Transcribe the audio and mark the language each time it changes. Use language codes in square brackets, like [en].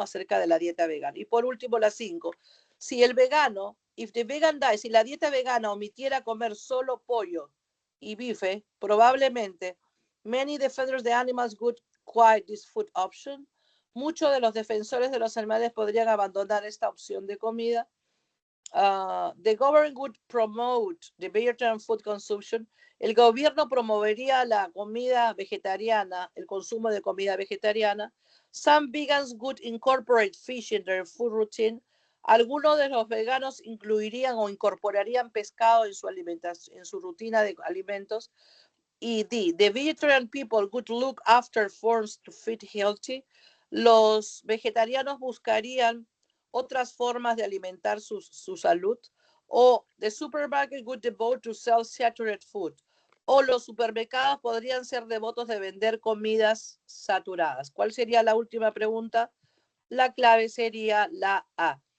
[es] Acerca de la dieta vegana. Y por último, la 5. Si el vegano, [en] if the vegan diet, [es] si la dieta vegana omitiera comer solo pollo y bife, probablemente [en] many defenders of the animals would quit this food option. [es] Muchos de los defensores de los animales podrían abandonar esta opción de comida. [en] The government would promote the vegetarian food consumption. [es] El gobierno promovería la comida vegetariana, el consumo de comida vegetariana. [en] Some vegans would incorporate fish in their food routine. [es] Algunos de los veganos incluirían o incorporarían pescado en su alimentación, en su rutina de alimentos. [en] Y D, the vegetarian people would look after forms to feed healthy. [es] Los vegetarianos buscarían otras formas de alimentar su salud, o [en] the supermarket would devote to sell saturated food, [es] o los supermercados podrían ser devotos de vender comidas saturadas. ¿Cuál sería la última pregunta? La clave sería la A.